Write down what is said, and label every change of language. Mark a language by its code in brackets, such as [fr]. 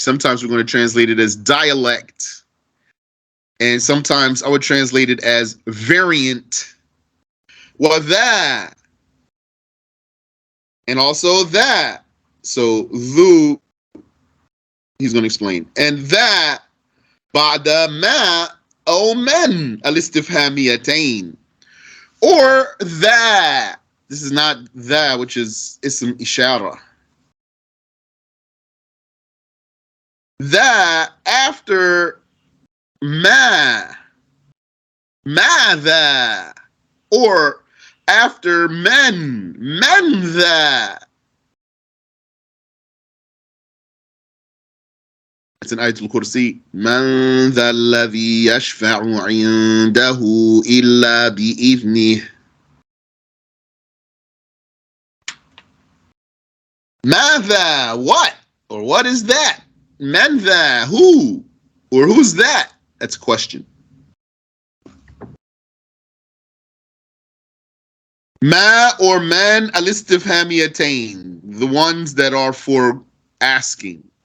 [en] Sometimes we're going to translate it as dialect. And sometimes I would translate it as variant. وَذَا, and also that. So thu, he's going to explain. And that [ar] بعد ما أو من الاستفهاميتين, [en] or that. This is not that, which is ism ishara. That after ma, ماذا, or after men ذا. It's an ayatul kursi. [ar] من ذا الذي يشفع عنده إلا بإذنه. [en] ماذا, what, or what is that? من ذا, who, or who's that? That's a question. Ma or man al-istifhamiyatain, the ones that are for asking.